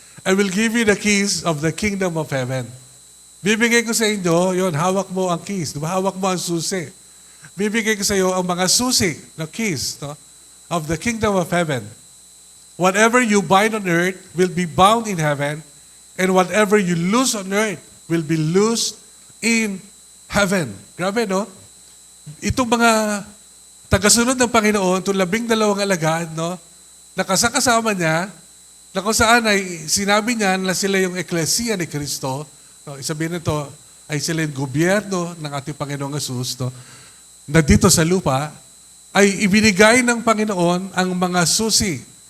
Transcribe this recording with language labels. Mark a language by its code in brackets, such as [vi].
[en] I will give you the keys of the kingdom of heaven. [tl] Bibigay ko sa inyo, yun, hawak mo ang keys, diba? Hawak mo ang susi. Bibigay ko sa iyo ang mga susi, the keys, no, [en] of the kingdom of heaven. Whatever you bind on earth will be bound in heaven, and whatever you loose on earth will be loosed in heaven. [tl] Grabe, no? Itong mga tagasunod ng Panginoon, itong 12 alagad, no, nakasakasama niya, na kung saan ay sinabi niya na sila yung eklesiya ni Kristo, no, isabihin nito ay sila yung gobyerno ng ating Panginoong Jesus, no, na dito sa lupa, ay ibinigay ng Panginoon ang mga susi.